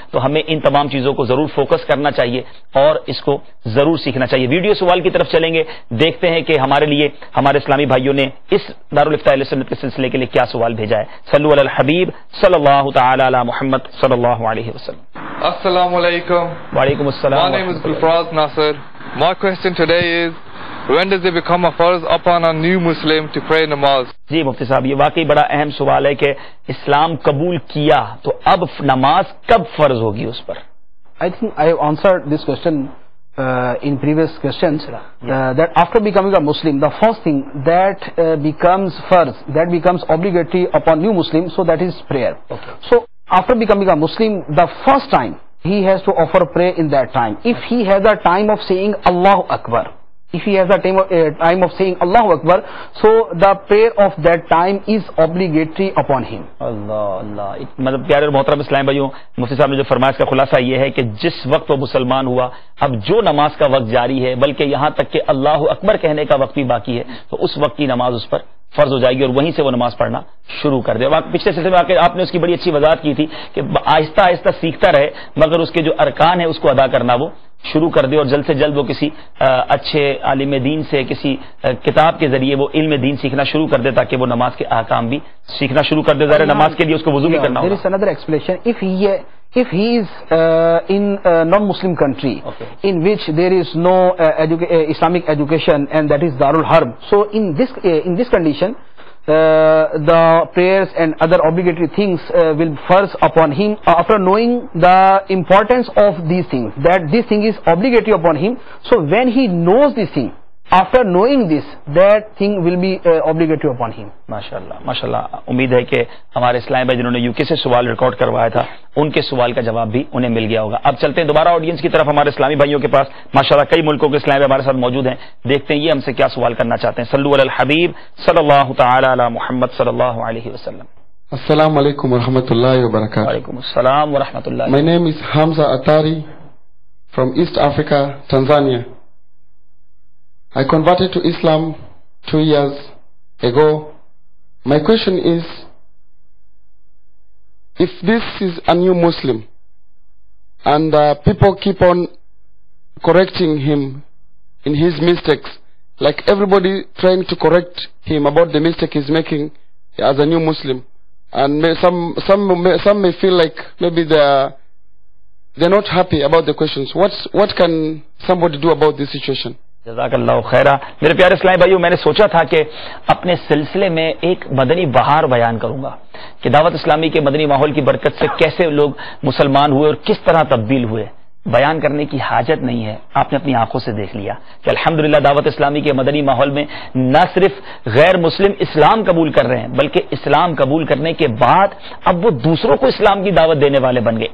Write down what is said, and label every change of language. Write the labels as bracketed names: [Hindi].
[Urdu] تو ہمیں ان تمام چیزوں کو ضرور فوکس کرنا چاہیے اور اس کو ضرور سیکھنا چاہیے. ویڈیو سوال کی طرف چلیں گے، دیکھتے ہیں کہ ہمارے لیے ہمارے اسلامی بھائیوں نے اس دارالفتاء اہل سنت کے سلسلے کے لیے کیا سوال بھیجا ہے. [Arabic] صلو علی الحبیب صلی اللہ تعالی علی محمد صلی اللہ علیہ وسلم. Assalamu alaikum. وعلیکم السلام. [English] My name is Gulfraz Nasser. My question today is, when does it become a farz upon a new Muslim to pray namaz? [Urdu] جی مفتی صاحب، یہ واقعی بڑا اہم سوال ہے کہ اسلام قبول کیا تو اب نماز کب فرض ہوگی اس پر؟ [English] I think I have answered this question in previous questions, that after becoming a Muslim, the first thing that becomes farz, that becomes obligatory upon new Muslim, so that is prayer. Okay. So after becoming a Muslim, the first time he has to offer prayer in that time. If he has a time of saying Allahu Akbar, if he has a time of saying Allahu Akbar, so the prayer of that time is obligatory upon him. [Urdu] اللہ اللہ. مطلب پیارے اور محترم اسلام بھائیوں، مفتی صاحب نے جو فرمایا اس کا خلاصہ یہ ہے کہ جس وقت وہ مسلمان ہوا، اب جو نماز کا وقت جاری ہے، بلکہ یہاں تک کہ اللہ اکبر کہنے کا وقت بھی باقی ہے، تو اس وقت کی نماز اس پر فرض ہو جائے گی اور وہیں سے وہ نماز پڑھنا شروع کر دے. پچھلے سلسلے میں آپ نے اس کی بڑی اچھی وضاحت کی تھی کہ آہستہ آہستہ سیکھتا رہے، مگر اس کے جو ارکان ہیں اس کو ادا کرنا وہ شروع کر دے، اور جلد سے جلد وہ کسی اچھے عالم دین سے، کسی کتاب کے ذریعے وہ علم دین سیکھنا شروع کر دے تاکہ وہ نماز کے احکام بھی سیکھنا شروع کر دے. ظاہر نماز کے لیے اس کو وضو بھی کرنا ہوگا. [English] There is another explanation. If he is in a non-Muslim country, Okay, in which there is no Islamic education, and that is Darul Harb, so in this condition, the prayers and other obligatory things will first upon him after knowing the importance of these things, that this thing is obligatory upon him. So when he knows this thing, after knowing this, that thing will be obligatory upon him. [Urdu] ماشاءاللہ ماشاءاللہ. امید ہے کہ ہمارے اسلام بھائی جنہوں نے UK سے سوال ریکارڈ کروایا تھا ان کے سوال کا جواب بھی انہیں مل گیا ہوگا. اب چلتے ہیں دوبارہ آڈینس کی طرف. ہمارے اسلامی بھائیوں کے پاس ماشاءاللہ کئی ملکوں کے اسلام بھائی ہمارے ساتھ موجود ہیں. دیکھتے ہیں یہ ہم سے کیا سوال کرنا چاہتے ہیں. [Arabic] صلو علی الحبیب صلی اللہ تعالی علی محمد صلی اللہ علیہ وسلم. Assalamu alaikum wa rahmatullahi wa barakatuh. وعلیکم السلام ورحمۃ اللہ. [English] My name is Hamza Atari from East Africa, Tanzania. I converted to Islam 2 years ago. My question is, if this is a new Muslim and people keep on correcting him in his mistakes, like everybody trying to correct him about the mistake he's making as a new Muslim, and some may feel like maybe they're not happy about the questions. What can somebody do about this situation? [Arabic] جزاک اللہ خیرہ. [Urdu] میرے پیارے اسلامی بھائیو، میں نے سوچا تھا کہ اپنے سلسلے میں ایک مدنی بہار بیان کروں گا کہ دعوت اسلامی کے مدنی ماحول کی برکت سے کیسے لوگ مسلمان ہوئے اور کس طرح تبدیل ہوئے. بیان کرنے کی حاجت نہیں ہے، آپ نے اپنی آنکھوں سے دیکھ لیا کہ الحمدللہ دعوت اسلامی کے مدنی ماحول میں نہ صرف غیر مسلم اسلام قبول کر رہے ہیں بلکہ اسلام قبول کرنے کے بعد اب وہ دوسروں کو اسلام کی دعوت دینے والے بن گئے.